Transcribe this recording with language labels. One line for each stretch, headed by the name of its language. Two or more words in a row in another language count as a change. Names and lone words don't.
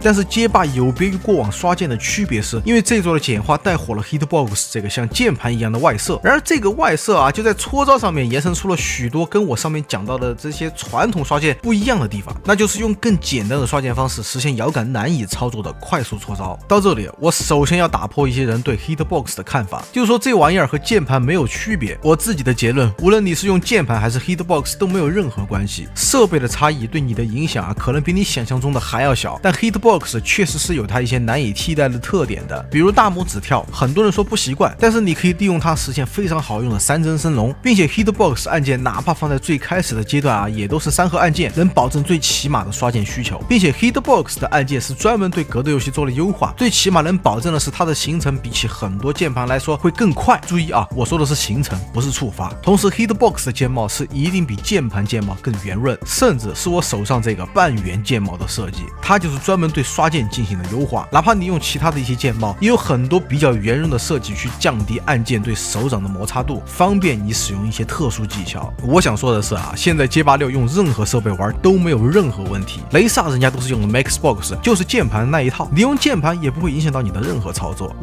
Chinese: 但是街霸有別於過往刷鍵的區別是，因為這座的簡化帶火了 Hitbox 這個像鍵盤一樣的外設，然而這個外設就在搓招上面延伸出了許多跟我上面講到的這些傳統刷鍵不一樣的地方，那就是用更簡單的刷鍵方式實現搖桿難以操作的快速搓招。到這裡我首先要打破一些人對 Hitbox 的看法，就是說這玩意兒和鍵盤沒有區別。我自己的結論，無論你是用鍵盤還是 Hitbox 都沒有任何關係，設備的差異對你的影響可能比你想象中的還要小，但 Hitbox 確實是有它一些難以替代的特點的，比如大拇指跳，很多人說不習慣，但是你可以利用它實現非常好用的3幀升龍，並且 Hitbox 按鍵哪怕放在最開始的階段也都是3合按鍵，能保證最起碼的刷鍵需求，並且 Hitbox 的按鍵是專門對格鬥遊戲做了優化，最起碼能保證的是它的行程比起很多鍵盤來說會更快。注意我說的是行程，不是觸發。同時 Hitbox 的鍵帽是一定比鍵盤鍵帽更圓潤，甚至是我手上這個半圓鍵帽的設設計，它就是專門對刷鍵進行了優化。哪怕你用其他的一些鍵帽，也有很多比較圓潤的設計去降低按鍵對手掌的摩擦度，方便你使用一些特殊技巧。我想說的是啊，現在街霸6用任何設備玩都没有任何問題。雷薩人家都是用的 Maxbox， 就是鍵盤那一套，你用键盤也不会影響到你的任何操作。